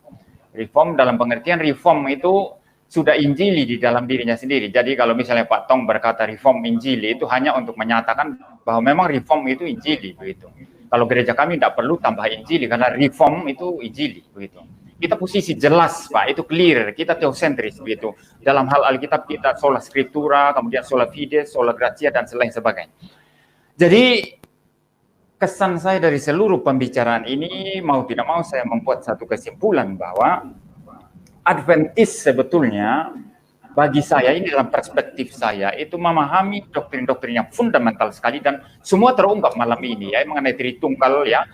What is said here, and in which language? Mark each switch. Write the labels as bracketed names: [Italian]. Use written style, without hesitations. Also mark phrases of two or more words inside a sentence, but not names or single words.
[Indonesian] Reform dalam pengertian reform itu sudah Injili di dalam dirinya sendiri. Jadi kalau misalnya Pak Tong berkata reform Injili itu hanya untuk menyatakan bahwa memang reform itu Injili begitu. Kalau gereja kami tidak perlu tambah Injili karena reform itu Injili begitu. Kita posisi jelas Pak, itu clear, kita teosentris begitu. Dalam hal Alkitab kita [Latin] sola scriptura, [Indonesian] kemudian [Latin] sola fide, sola gratia [Indonesian] dan lain sebagainya. Jadi kesan saya dari seluruh pembicaraan ini mau tidak mau saya membuat satu kesimpulan bahwa Adventis sebetulnya bagi saya ini dalam perspektif saya itu memahami doktrin-doktrin yang fundamental sekali dan semua terungkap malam ini ya mengenai Tritunggal ya.